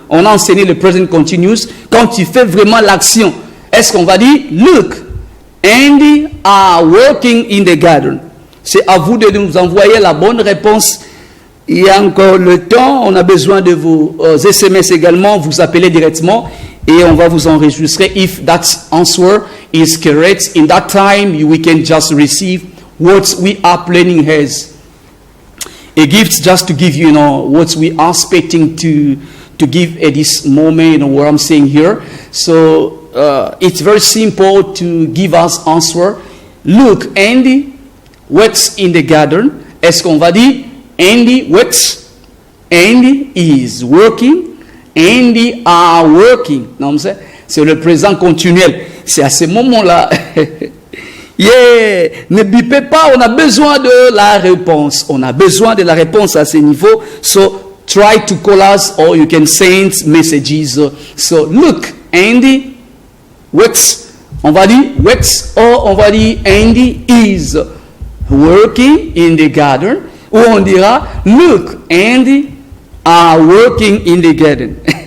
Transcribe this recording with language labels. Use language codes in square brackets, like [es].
[fr] On a enseigné le present continuous quand tu fais vraiment l'action. Est-ce qu'on va dire, [en] look, Andy are working in the garden? [fr] C'est à vous de nous envoyer la bonne réponse. Il y a encore le temps. On a besoin de vos SMS également. Vous appelez directement et on va vous enregistrer. [en] If that answer is correct, in that time we can just receive what we are planning as a gift, just to give you, what we are expecting to give at this moment, what I'm saying here. So it's very simple to give us answer. Look, Andy works in the garden. [fr] Est-ce qu'on va dire Andy works? [en] Andy is working. Andy are working. [fr] Non, c'est le présent continuel. C'est à ce moment-là. Yeah, ne bipez pas, on a besoin de la réponse. On a besoin de la réponse à ce niveau. [en] So try to call us or you can send messages. So look, Andy works. [fr] On va dire [en] works or on va dire Andy is working in the garden. [fr] Ou on dira [en] look, Andy are working in the garden.